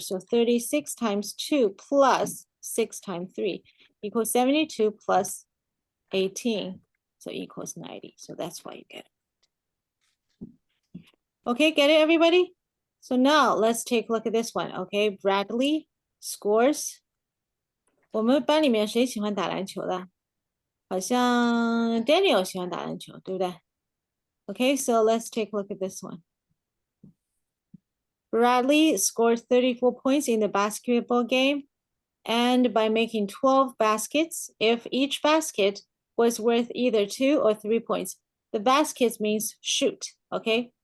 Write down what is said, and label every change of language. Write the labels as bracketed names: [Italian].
[English] So 36 times 2 plus 6 times 3 equals 72 plus 18, so equals 90. So that's why you get it. Okay, get it, everybody? So now let's take a look at this one. Okay, Bradley scores. [Chinese] 我们班里面谁喜欢打篮球的？好像 Daniel 喜欢打篮球，对不对？ [English] Okay, so let's take a look at this one. Bradley scored 34 points in the basketball game. And by making 12 baskets, if each basket was worth either 2 or 3 points, the baskets means shoot, okay?